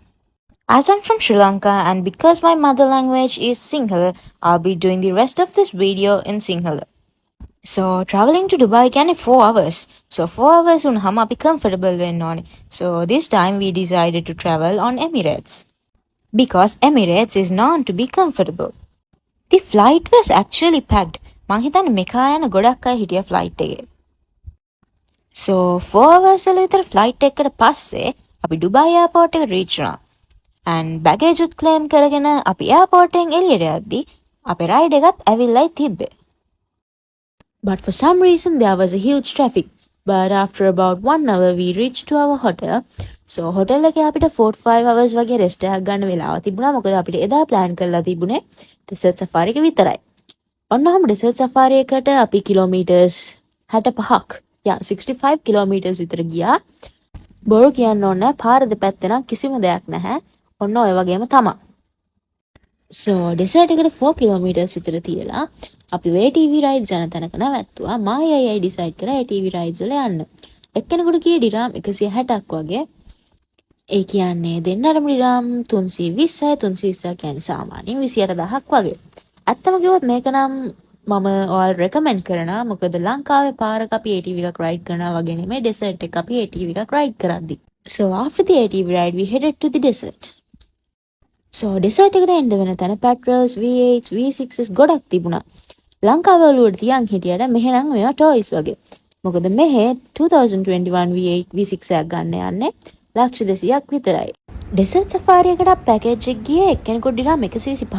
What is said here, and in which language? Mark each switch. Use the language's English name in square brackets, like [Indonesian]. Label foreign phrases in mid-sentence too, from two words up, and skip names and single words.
[English] As I'm from Sri Lanka and because my mother language is Sinhala, I'll be doing the rest of this video in Sinhala. So traveling to Dubai can take 4 hours. So 4 hours [Sinhala] උනහම අපි [English] comfortable when on. So this time we decided to travel on Emirates. Because Emirates is known to be comfortable. The flight was actually packed. [Sinhala] මං හිතන්නේ මෙකා යන ගොඩක් අය හිටියා ෆ්ලයිට් එකේ. So 4 hours වල විතර ෆ්ලයිට් එකකට පස්සේ අපි ඩුබායි එයාපෝට් එකට රීච් වුණා. [English] And baggage [Sinhala] උත් claim කරගෙන අපි එයාපෝට් එකෙන් එළියට යද්දි අපේ රයිඩ් එකත් ඇවිල්ලායි තිබ්බේ. [English] But for some reason there was a huge traffic. But after about 1 hour we reached to our hotel. [Sinhala] So hotel එකේ අපිට 45 hours වගේ rest එකක් ගන්න වෙලාව තිබුණා. මොකද අපිට එදා plan කරලා තිබුණේ [English] desert safari [Sinhala] එක විතරයි. ඔන්නහම [English] desert safari [Sinhala] එකට අපි kilometers 65ක් 65 kilometers විතර ගියා. බොරු කියන්න ඕන නැහැ. පාර දෙපැත්තේ නම් කිසිම දෙයක් නැහැ. ඔන්න ඔය වගේම තමයි. [English] So desert [Sinhala] එකට 4 kilometers විතර තියලා අපි [English] ATV rides [Sinhala] යන තැනක නැවැත්තුවා. මායයි decide කරා [English] ATV rides [Sinhala] වල යන්න. එක්කෙනෙකුට කී ඩිරාම් 160ක් වගේ. ඒ කියන්නේ දෙන්නටම ඩිරාම් 320යි 320 කියන්නේ සාමාන්‍යයෙන් 28000ක් වගේ. ඇත්තම කිව්වොත් මේක නම් මම ඔයාලට recommend කරනවා. මොකද ලංකාවේ පාරක අපි ATV එකක් ride කරනවා වගේ නෙමෙයි desert එක අපි ATV එකක් ride කරද්දි. [English] So after the ATV ride we headed to the desert. So desert [Sinhala] එකට එන්න වෙන තැන petrols, V8s, V6s ගොඩක් තිබුණා. ලංකාවේ ඔළුවට තියන් හිටියට මෙහෙ නම් මේවා toys වගේ. මොකද මෙහෙ 2021 V8 V6 එකක් ගන්න යන්නේ ලක්ෂ 200ක් විතරයි. [English] desert safari [Sinhala] එකට package එක ගියේ එක්කෙනෙකුට ඩිරාම් 125.